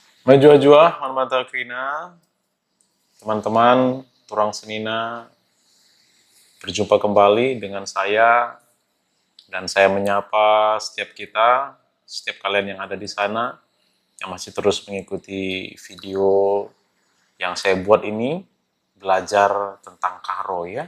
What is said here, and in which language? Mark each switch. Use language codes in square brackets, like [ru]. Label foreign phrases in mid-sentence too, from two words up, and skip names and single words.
[btx] Majua-jua, manmata krina, teman-teman, turang senina, [id] berjumpa kembali dengan saya, dan saya menyapa setiap kita, setiap kalian yang ada di sana, yang masih terus mengikuti video yang saya buat ini, belajar tentang karo ya.